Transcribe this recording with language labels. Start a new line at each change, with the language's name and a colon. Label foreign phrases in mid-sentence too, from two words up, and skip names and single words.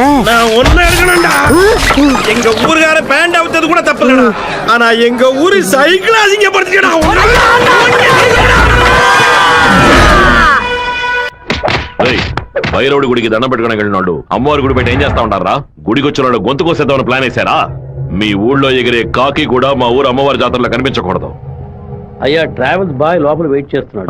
Tamil: நான் ஒண்ணு எடுக்கணும்டா. எங்க ஊருக்கார பேண்ட் அவுத்தது கூட தப்பு இல்லடா. ஆனா எங்க ஊரு சைக்கிள் அசிங்கப்படுத்திக்கடா.
Telugu: భైరవుడి గుడికి దండం పెట్టుకోవడానికి వెళ్ళినాడు అమ్మవారి గుడి పెట్టి ఏం చేస్తా ఉంటారా? గుడికి వచ్చిన వాళ్ళు గొంతు కోసేద్దామని ప్లాన్ వేశారా? మీ ఊళ్ళో ఎగిరే కాకి కూడా మా ఊరు అమ్మవారి జాతరలో కనిపించకూడదు. అయ్యా
English: travels boy
Telugu: లోపల వెయిట్ చేస్తున్నాడు.